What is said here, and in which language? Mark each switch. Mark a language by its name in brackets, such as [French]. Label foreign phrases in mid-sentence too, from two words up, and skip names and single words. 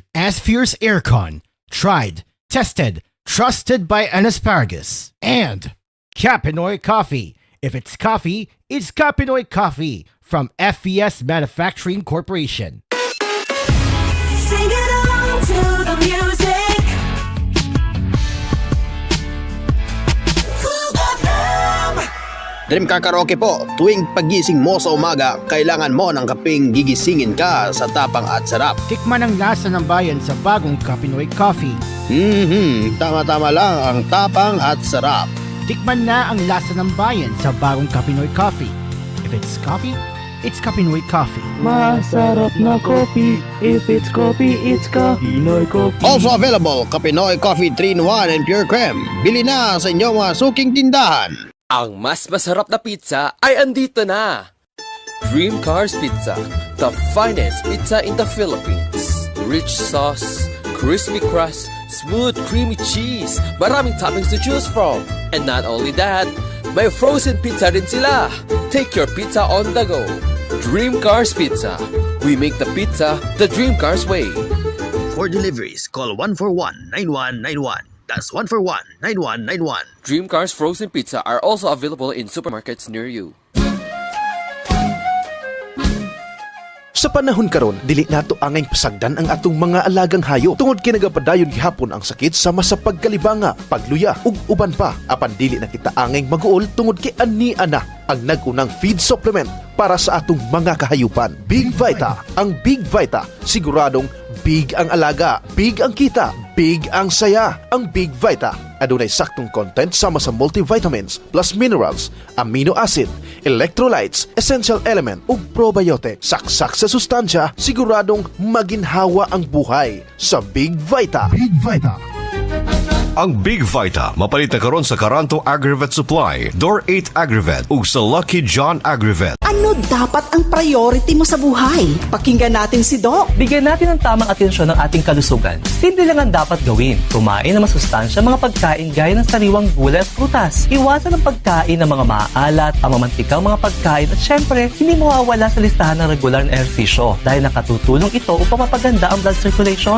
[English] Asphere's Aircon, tried, tested, trusted by an asparagus. And Kapinoy Coffee. If it's coffee, it's Kapinoy Coffee from FES Manufacturing Corporation. Sing it along to the music. Dream Car Karaoke [Filipino] po, tuwing pagising mo sa umaga, kailangan mo ng kapeng gigisingin ka sa tapang at sarap. Tikman ang lasa ng bayan sa bagong Kapinoy Coffee. Tama-tama lang ang tapang at sarap. Tikman na ang lasa ng bayan sa bagong Kapinoy Coffee. [English] If it's coffee, it's Kapinoy Coffee. [Filipino] Masarap na coffee. [English] If it's coffee, it's Kapinoy Coffee. Also available, Kapinoy Coffee 3-in-1 and Pure Creme. [Filipino] Bili na sa inyong mga suking tindahan. Ang mas masarap na pizza ay andito na! [English] Dream Cars Pizza, the finest pizza in the Philippines. Rich sauce, crispy crust, smooth creamy cheese, maraming toppings to choose from. And not only that, [Filipino] may frozen pizza rin sila. [English] Take your pizza on the go. Dream Cars Pizza. We make the pizza the Dream Cars way. For deliveries, call 141-9191. That's 141-9191. Dream Cars Frozen Pizza are also available in supermarkets near you. [Cebuano] Sa panahon karon, dili nato angay pasagdan ang atong mga alagang hayop tungod kay nagapadayon gihapon ang sakit sama sa pagkalibanga, pagluya ug uban pa. Apan dili na kita angay maguol tungod kay ani ana ang nagunang feed supplement para sa atong mga kahayupan. Big Vita. Ang Big Vita siguradong big ang alaga, big ang kita, big ang saya. Ang Big Vita adunay saktong content sama sa [English] multivitamins plus minerals, amino acid, electrolytes, essential element [Cebuano] ug probiotic. Saksak sa sustansya, siguradong maginhawa ang buhay sa Big Vita. Big Vita. Ang Big Vita mapalit na karon sa Karanto Agrivet Supply, Door 8 Agrivet ug sa Lucky John Agrivet. [Filipino] Ano dapat ang priority mo sa buhay? Pakinggan natin si Doc. Bigyan natin ng tamang atensyon ng ating kalusugan. Simple lang ang dapat gawin. Kumain ng masustansya mga pagkain gaya ng sariwang gulay at prutas. Iwasan ang pagkain ng mga maalat, ang mamantikang mga pagkain at syempre, hindi mawawala sa listahan ng regular na ehersisyo dahil nakatutulong ito upang mapaganda ang [English] blood circulation.